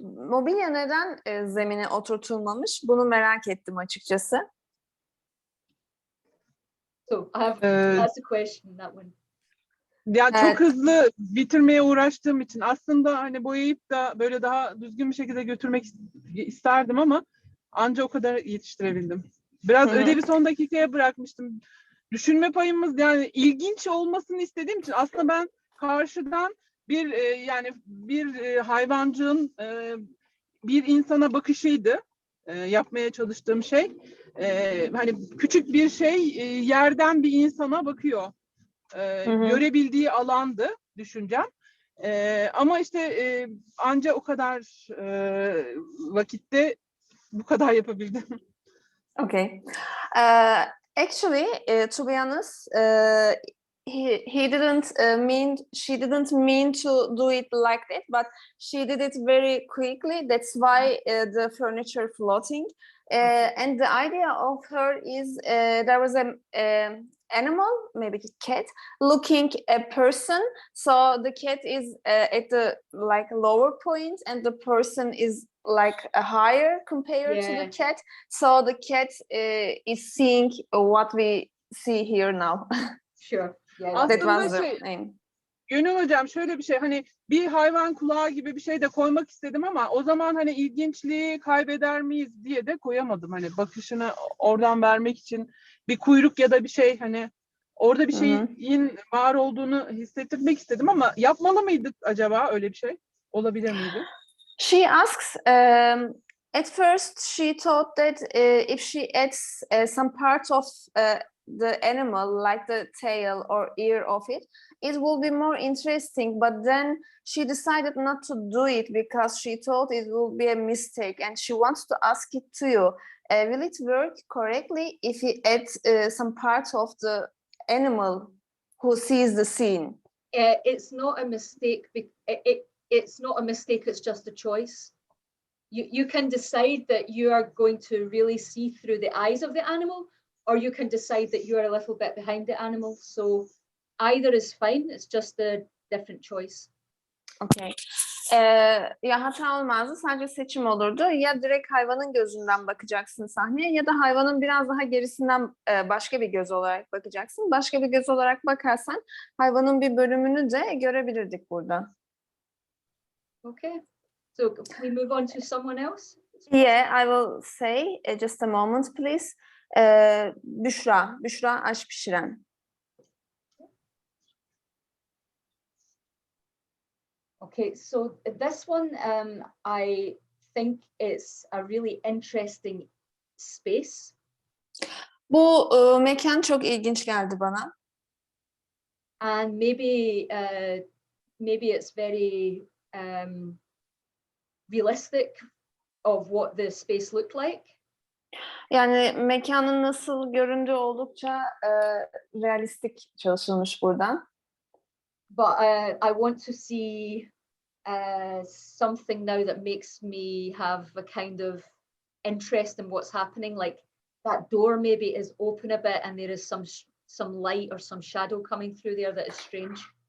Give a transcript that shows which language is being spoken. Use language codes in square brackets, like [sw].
[tr] Mobilya neden zemine oturtulmamış? Bunu merak ettim açıkçası. [en] So I have that's a question, that one. [tr] Ya Evet. çok hızlı bitirmeye uğraştığım için aslında hani boyayıp da böyle daha düzgün bir şekilde götürmek isterdim ama anca o kadar yetiştirebildim. Biraz Hı hı. ödevi son dakikaya bırakmıştım. Düşünme payımız yani ilginç olmasını istediğim için aslında ben karşıdan yani bir hayvancığın bir insana bakışıydı yapmaya çalıştığım şey. Hani küçük bir şey yerden bir insana bakıyor. Hı hı. Görebildiği alandı düşüncem. Ama işte anca o kadar vakitte bu kadar yapabildim. [en] Okay. Actually, to be honest, he didn't she didn't mean to do it like that, but she did it very quickly. That's why the furniture floating. And the idea of her is there was a animal, maybe a cat, looking a person. So the cat is at the like lower point, and the person is like a higher compared to the Yeah. cat. So the cat is seeing what we see here now. Sure. Yeah. That [tr] Aslında [en] was the name. [tr] Gönül hocam şöyle bir şey hani bir hayvan kulağı gibi bir şey de koymak istedim ama o zaman hani ilginçliği kaybeder miyiz diye de koyamadım. Hani bakışını oradan vermek için bir kuyruk ya da bir şey hani orada bir Hı hı. şeyin var olduğunu hissettirmek istedim ama yapmalı mıydık acaba öyle bir şey? Olabilir miydi? [en] She asks, at first she thought that if she adds some part of the animal, like the tail or ear of it, it will be more interesting. But then she decided not to do it because she thought it will be a mistake, and she wants to ask it to you. Will it work correctly if you add some part of the animal who sees the scene? It's not a mistake. It's not a mistake. It's just a choice. You can decide that you are going to really see through the eyes of the animal, or you can decide that you are a little bit behind the animal. So either is fine. It's just a different choice. Okay. [tr] Ya hata olmazdı, sadece seçim olurdu. Ya direkt hayvanın gözünden bakacaksın sahneye ya da hayvanın biraz daha gerisinden başka bir göz olarak bakacaksın. Başka bir göz olarak bakarsan hayvanın bir bölümünü de görebilirdik burada. [en] Okay. So can we move on to someone else? Yeah, I will say just a moment please. [tr] Büşra aş pişiren. [en] Okay, so this one, I think it's a really interesting space. [tr] Bu mekan çok ilginç geldi bana. [en] And maybe it's very realistic of what the space looked like. [tr] Yani mekanın nasıl göründüğü oldukça realistik çalışılmış burada. [en] But I want to see something now that makes me have a kind of interest in what's happening. Like that door maybe is open a bit and there is some light or some shadow coming through there that is strange.